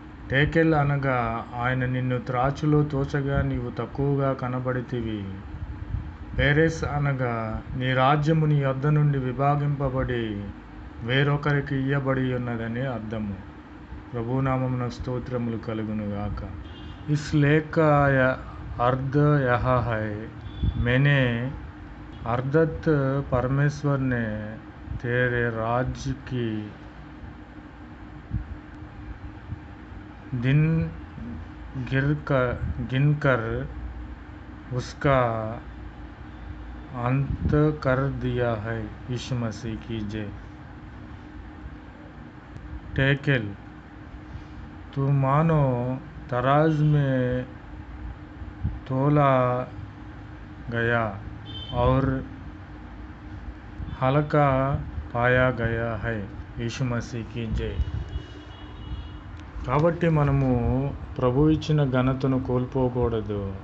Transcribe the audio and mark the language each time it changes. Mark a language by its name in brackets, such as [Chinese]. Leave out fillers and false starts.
[Telugu] Tackle అనగా ఆయన నిన్ను త్రాచులో తోచగా నీవు తక్కువగా కనబడితివి. పేరెస్ అనగా నీ రాజ్యము నీ యొద్ద నుండి విభాగింపబడి వేరొకరికి ఇయ్యబడి ఉన్నదని అర్థము. ప్రభునామమున స్తోత్రములు కలుగునుగాక. [Hindi] इस लेख का अर्थ यह है मैंने अर्थात परमेश्वर ने तेरे राज्य की दिन गिनकर उसका अंत कर दिया है। यीशु मसीह की जय। टेकेल, तू मानो तराज में तोला गया और हल्का पाया गया है। यीशु मसीह की जय। [Telugu] కాబట్టి మనము ప్రభు ఇచ్చిన ఘనతను కోల్పోకూడదు.